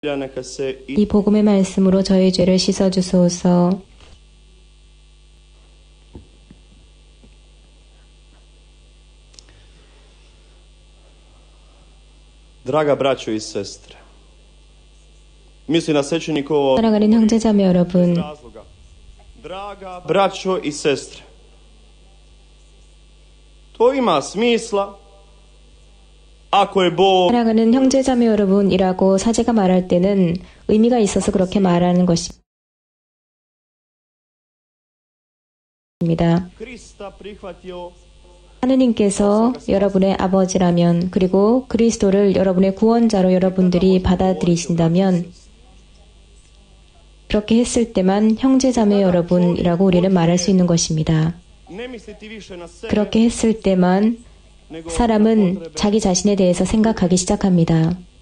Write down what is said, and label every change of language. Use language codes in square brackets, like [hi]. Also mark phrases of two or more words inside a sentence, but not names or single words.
[ko] 이 복음의 말씀으로 저희 죄를 씻어주소서. [hr] Draga braćo i sestre, mislim na svećenikovo [ko] 사랑하는 형제자매 여러분, [hr] Draga braćo i sestre, to ima smisla ako je Bog [ko] 사랑하는 형제자매 여러분이라고 사제가 말할 때는 의미가 있어서 그렇게 말하는 것입니다. [hr] Krista prihvatio [ko] 하느님께서 여러분의 아버지라면, 그리고 그리스도를 여러분의 구원자로 여러분들이 받아들이신다면, 그렇게 했을 때만 형제자매 여러분이라고 우리는 말할 수 있는 것입니다. 그렇게 했을 때만 사람은 자기 자신에 대해서 생각하기 시작합니다.